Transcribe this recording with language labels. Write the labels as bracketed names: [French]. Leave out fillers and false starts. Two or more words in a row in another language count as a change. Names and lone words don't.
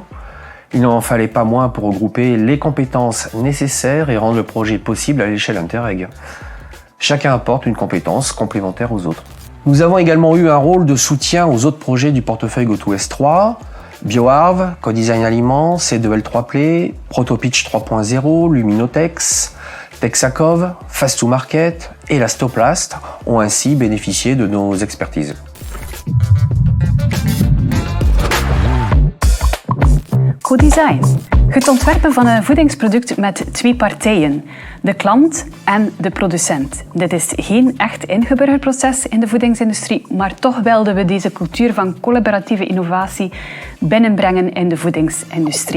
[French] Il n'en fallait pas moins pour regrouper les compétences nécessaires et rendre le projet possible à l'échelle Interreg. Chacun apporte une compétence complémentaire aux autres. Nous avons également eu un rôle de soutien aux autres projets du portefeuille GoToS3, BioArv, Codesign Aliments, C2L3Play, Protopitch 3.0, Luminotex, Texacov, Fast to Market et Elastoplast ont ainsi bénéficié de nos expertises. Co-design. [Dutch] Het ontwerpen van een voedingsproduct met 2 partijen, de klant en de producent. Dit is geen echt ingeburgerd proces in de voedingsindustrie, maar toch wilden we deze cultuur van collaboratieve innovatie binnenbrengen in de voedingsindustrie.